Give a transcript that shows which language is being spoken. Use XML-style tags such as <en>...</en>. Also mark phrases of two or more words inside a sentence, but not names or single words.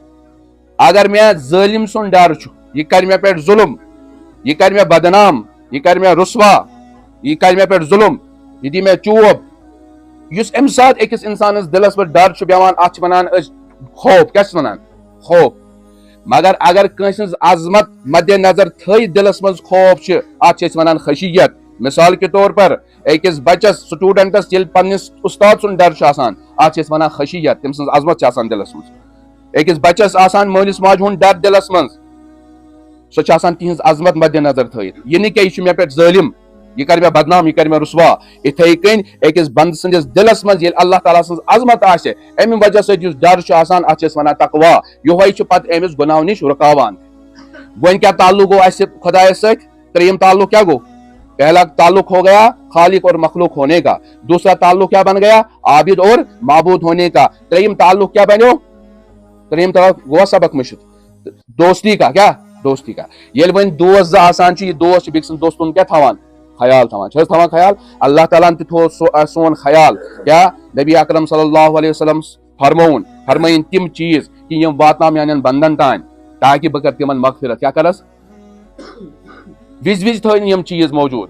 <ks>اگر مےٚ ظٲلِم سُنٛد ڈر چھُ یہِ کرِ مےٚ پٮ۪ٹھ ظُلم یہِ کرِ مےٚ بدنام یہِ کرِ مےٚ رسوا یہِ کرِ مےٚ پٮ۪ٹھ ظُلم یہِ دی مےٚ چوب یُس امہِ ساتہٕ أکِس انسانس دِلس پٮ۪ٹھ ڈر چھُ بیٚہوان اتھ چھِ ونان أسۍ خوف کیٛاہ چھِس ونان خوف. مگر اگر کٲنٛسہِ ہٕنٛز عظمت مدِ نظر تھٲیِتھ دِلس منٛز خوف چھِ اتھ چھِ أسۍ ونان خشیت.</ks> <ur>مثال کے طور پر</ur> <ks>أکِس بچس سٹوڈنٹس ییٚلہِ پننِس استاد سُنٛد ڈر چھُ آسان اتھ چھِ أسۍ ونان خشیت تٔمۍ سٕنٛز عظمت چھِ آسان دِلس منٛز. أکِس بچس آسان مٲلِس ماجہِ ہُنٛد ڈر دِلس منٛز سۄ چھِ آسان تِہنٛز عظمت مدِ نظر تھٲیِتھ یہِ نہٕ کینٛہہ یہِ چھُ مےٚ پٮ۪ٹھ ظٲلِم یہِ کرِ مےٚ بدنام یہِ کرِ مےٚ رسوا. یِتھے کٔنۍ أکِس بنٛدٕ سٕنٛدِس دِلس منٛز ییٚلہِ اللہ تعالیٰ سٕنٛز عظمت آسہِ امہِ وجہ سۭتۍ یُس ڈر چھُ آسان اتھ چھِ أسۍ ونان تقوا یِہوے چھُ پتہٕ أمِس گۄناہو نِش رُکاوان. وۄنۍ کیٛاہ تعلق گوٚو اسہِ خۄدایس سۭتۍ 3یم تعلق کیا گوٚو</ks> <ur>پہلا تعلق ہو گیا خالق اور مخلوق ہونے کا. دوسرا تعلق کیا بن گیا عابد اور معبود ہونے کا.</ur> <ks>3یم تعلق کیا بنو 3یم تعلق گوٚوا سبق مٔشِتھ</ks> <ur>دوستی کا کیا دوستی کا.</ur> <ks>ییٚلہِ وۄنۍ دوس زٕ آسان چھِ یہِ دوس چھِ بیٚکہِ سٕنٛدِ دوستُن کیٛاہ تھاوان خیال تھاوان چھِ حظ تھاوان خیال. اللہ تعالیٰ ہن تہِ تھوٚو سون خیال کیٛاہ نبی اکرم</ks> <ar>صلی اللہ علیہ وسلم</ar> <ks>فرمٲیِن تِم چیٖز کہِ یِم واتناو میانٮ۪ن بنٛدن تانۍ تاکہِ بہٕ کرٕ تِمن مغفرت کیٛاہ کرس وِزِ وِزِ تھٲیِن یِم چیٖز موجوٗد.</ks>